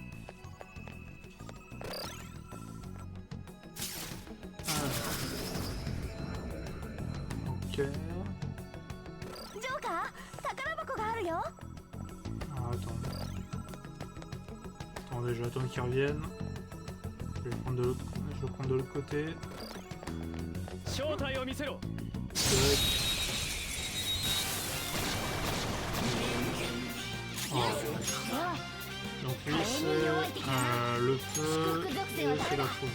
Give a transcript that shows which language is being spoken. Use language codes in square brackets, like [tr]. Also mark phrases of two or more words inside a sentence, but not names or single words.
[fr] Ok. Ah, attends. Attendez, je vais attendre qu'ils reviennent. Je vais prendre de l'autre, je vais prendre de l'autre côté. [ja] 正体を見せろ。 [fr] Tac. Oh. Donc lui c'est le feu et c'est la foudre.